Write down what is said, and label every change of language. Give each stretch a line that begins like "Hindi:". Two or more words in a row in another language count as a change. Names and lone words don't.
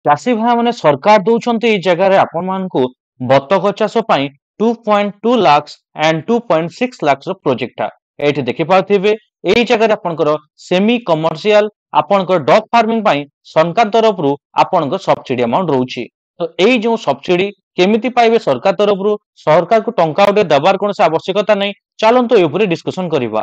Odia: ଚାଷୀ ଭାଇ ମାନେ ସରକାର ଦଉଛନ୍ତି ଏଇ ଜାଗାରେ ଆପଣ ମାନଙ୍କୁ ବତକ ଚାଷ ପାଇଁ
English: 2.2 lakhs and 2.6 lakhs
Odia: ର ପ୍ରୋଜେକ୍ଟ ଏଇଠି ଦେଖିପାରୁଥିବେ। ଏଇ ଜାଗାରେ ଆପଣଙ୍କର
English: semi commercial
Odia: ଆପଣଙ୍କର
English: duck farming
Odia: ପାଇଁ ସରକାର ତରଫରୁ ଆପଣଙ୍କ
English: subsidy amount
Odia: ରହୁଛି। ତ ଏଇ ଯୋଉ ସବସିଡି କେମିତି ପାଇବେ ସରକାର ତରଫରୁ, ସରକାରକୁ ଟଙ୍କା ଗୋଟେ ଦେବାର କୌଣସି ଆବଶ୍ୟକତା ନାହିଁ। ଚାଲନ୍ତୁ ଏ ଉପରେ ଡିସ୍କସନ କରିବା।